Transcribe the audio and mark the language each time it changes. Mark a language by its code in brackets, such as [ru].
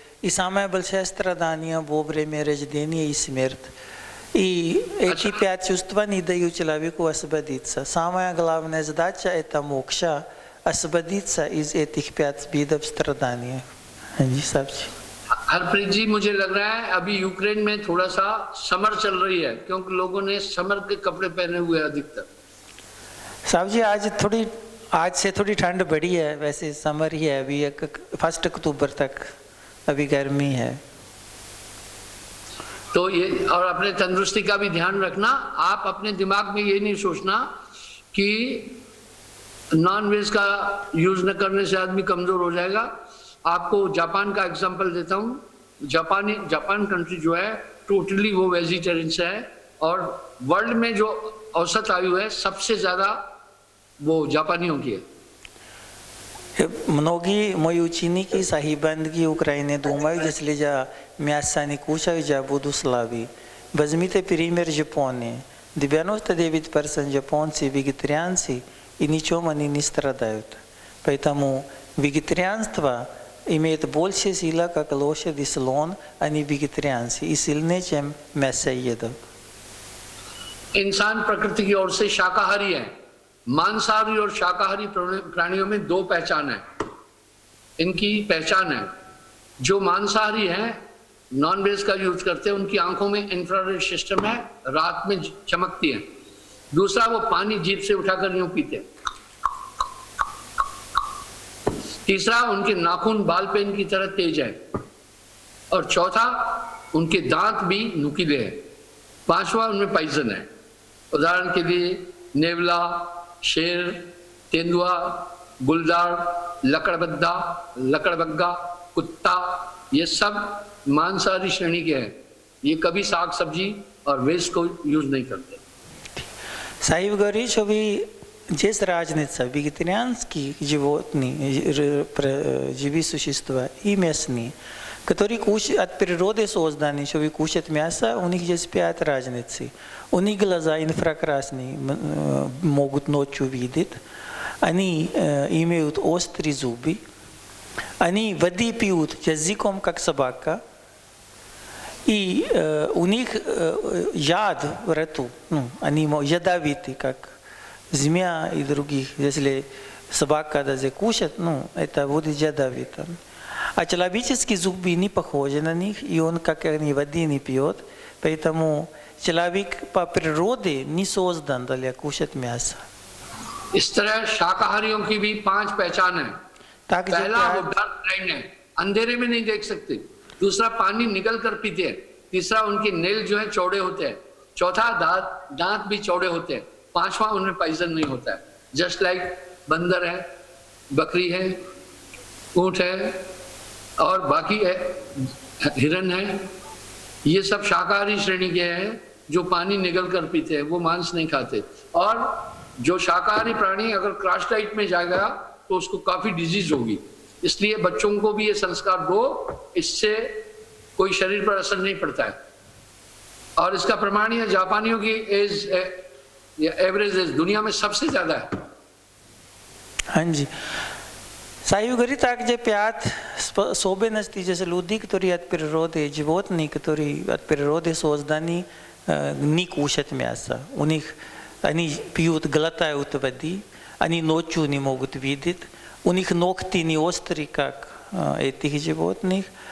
[ru] И самое большое страдание во время рождения и смерти. И эти 5 чувства не дают человеку освободиться. Самая главная задача это мокша. освободиться из этих 5 видов страданий. [hi] हाँ जी साहब जी. हरप्रीत जी, मुझे लग रहा है अभी यूक्रेन में थोड़ा सा समर चल रही है, क्योंकि लोगों ने समर के कपड़े पहने हुए हैं अधिकतर. साहब जी आज से थोड़ी ठंड बढ़ी है, वैसे समर ही है अभी, 1 अक्टूबर तक अभी गर्मी है. तो ये, और अपने तंदुरुस्ती का भी ध्यान रखना. आप अपने दिमाग में ये नहीं सोचना कि नॉन वेज का यूज न करने से आदमी कमजोर हो जाएगा. आपको जापान का एग्जांपल देता हूँ. जापान कंट्री जो है टोटली वो वेजिटेरियन से है, और वर्ल्ड में जो औसत आयु है सबसे ज्यादा वो जापानियों की है. [ru] Многие мои ученики, сахибандги Украины думают, если я мясо не кушаю, я буду слабый. Возьмите пример Японии. 99% японцы вегетарианцы, и ничем они не страдают. Поэтому вегетарианство имеет больше силы, как лошадь и слон, они вегетарианцы, и сильнее, чем мясоедов. [hi] इंसान प्रकृति की ओर से शाकाहारी है. मांसाहारी और शाकाहारी प्राणियों में 2 पहचान है. इनकी पहचान है, जो मांसाहारी हैं, नॉन वेज का यूज करते हैं, उनकी आंखों में इंफ्रारेड सिस्टम है, रात में चमकती है. दूसरा, वो पानी जीभ से उठाकर यूं पीते हैं. तीसरा, उनके नाखून बाल पेन की तरह तेज है. और चौथा, उनके दांत भी नुकीले हैं. 5वां, उनमें पॉइजन है. उदाहरण के लिए नेवला, शेर, तेंदुआ, गुलदार, लकड़बग्गा, कुत्ता, ये सब मांसाहारी श्रेणी के हैं. ये कभी साग सब्जी और वेज को यूज नहीं करते. [ru] Саив говорит, что вы здесь разница вегетарианские животные, живые существа и мясные, которые кушают от природы созданы, что вы кушают мясо, у них есть 5 разниц. У них глаза инфракрасные, могут ночью видеть, они имеют острые зубы, они воды пьют языком, как собака, и у них яд в рту, они ядовиты, как змея и других. Если собака даже кушает, это будет ядовито. А человеческие зубы не похожи на них, и он, как они, воды не пьет, поэтому человек по природе не создан для кушать мясо. [hi] इस तरह शाकाहारियों की भी 5 पहचान है. पहला, वो डार्क ब्लाइंड है, अंधेरे में नहीं देख सकते. दूसरा, पानी निगल कर पीते हैं. तीसरा, उनके नेल जो है चौड़े होते हैं. चौथा, दांत भी चौड़े होते हैं. 5वां, उनमें पॉइजन नहीं होता है. जस्ट लाइक बंदर है, बकरी है, ऊंट है, और बाकी है, हिरन है. ये सब शाकाहारी श्रेणी के हैं जो पानी निगल कर पीते हैं, वो मांस नहीं खाते. और जो शाकाहारी प्राणी अगर क्रॉस डाइट में जाएगा तो उसको काफी डिजीज होगी. इसलिए बच्चों को भी ये संस्कार दो, इससे कोई शरीर पर असर नहीं पड़ता है. और इसका प्रमाण है, जापानियों की एवरेज एज दुनिया में सबसे ज्यादा है. हाँ जी. [ru] Саив говорит также 5 особенностей, если люди, которые от природы, животные, которые от природы созданы, не кушают мясо. У них они пьют, глотают воды, они ночью не могут видеть, у них ногти не острые, как этих животных,